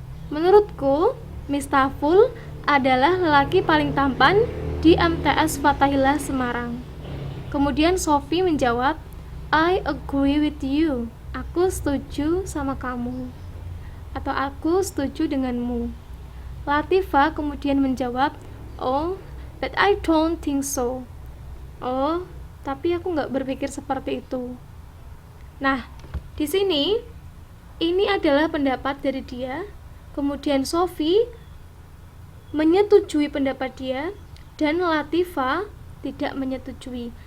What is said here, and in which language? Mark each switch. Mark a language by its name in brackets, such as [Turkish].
[Indonesian] Menurutku, Miftahul adalah lelaki paling tampan di MTS Fathahillah Semarang. Kemudian Sophie menjawab, [English] I agree with you. [Indonesian] Aku setuju sama kamu. Atau aku setuju denganmu. Latifa kemudian menjawab, [English] oh, but I don't think so. [Indonesian] Oh, tapi aku nggak berpikir seperti itu. Nah, di sini ini adalah pendapat dari dia. Kemudian Sophie menyetujui pendapat dia dan Latifa tidak menyetujui.